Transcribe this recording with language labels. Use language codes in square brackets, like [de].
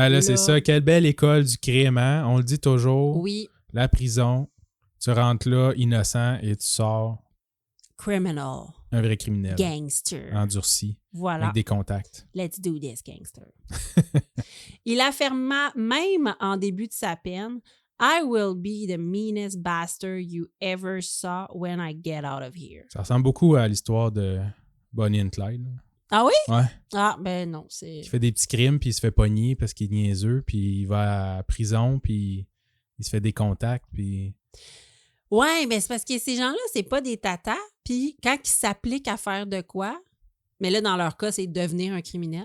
[fr] Ben là, c'est ça. Quelle belle école du crime, hein? On le dit toujours. Oui. La prison, tu rentres là innocent et tu sors... [en] Criminal. [fr] Un vrai criminel. Gangster. Endurci. Voilà. Avec des contacts. [en] Let's do this, gangster. [fr] Il affirma même en début de sa peine... [en] I will be the meanest bastard you ever saw when I get out of here. [fr] Ça ressemble beaucoup à l'histoire de Bonnie and Clyde. Là. Ah oui? Ouais. Ah, ben non, c'est... Il fait des petits crimes, puis il se fait pogner parce qu'il est niaiseux, puis il va à prison, puis il se fait des contacts, puis... Ouais, mais c'est parce que ces gens-là, c'est pas des tatas, puis quand ils s'appliquent à faire de quoi, mais là, dans leur cas, c'est devenir un criminel.